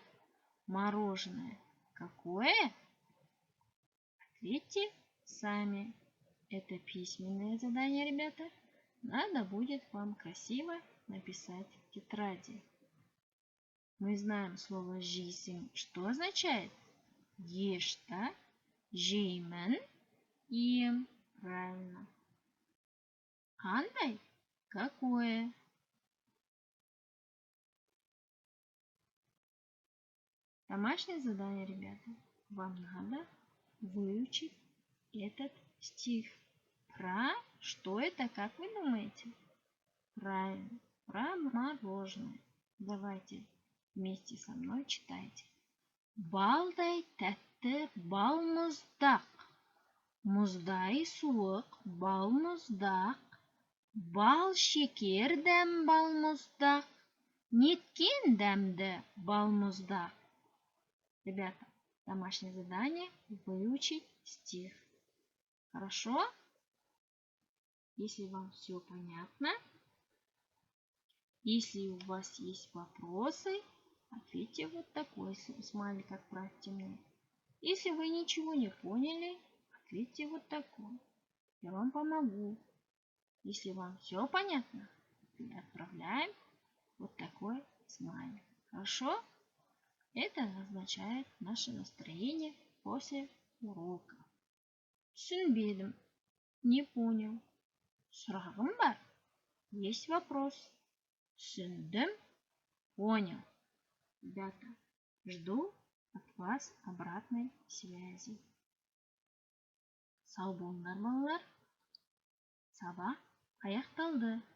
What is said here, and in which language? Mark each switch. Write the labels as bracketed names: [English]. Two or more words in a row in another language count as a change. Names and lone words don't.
[Russian] Мороженое какое? Ответьте сами. Это письменное задание, ребята. Надо будет вам красиво написать в тетради. Мы знаем слово «жейсің». Что означает? Ешь, [Kazakh] да? Жеймін, ем. [Russian] Правильно. Қандай? Какое? Домашнее задание, ребята. Вам надо выучить этот стих. Про что это, как вы думаете? Правильно. Про мороженое. Давайте вместе со мной читайте. [Kazakh] Балдай тәтті балмуздак. Мұздай суық балмуздак. Бал шекер дәм балмуздак. Неткен дәмді балмуздак. [Russian] Ребята, домашнее задание выучить стих. Хорошо? Если вам все понятно, Если у вас есть вопросы, ответьте вот такой смайлик, отправьте мне. Если вы ничего не поняли, ответьте вот такой. Я вам помогу. Если вам все понятно, отправляем вот такой смайлик. Хорошо? Это означает наше настроение после урока. Түсінбедім. Не понял. [Kazakh] Сұрағым бар. [Russian] Есть вопрос. [Kazakh] Түсіндім. Понял. [Russian] Ребята, жду от вас обратной связи. [Kazakh] Сау болыңдар балалар. Сабақ аяқталды.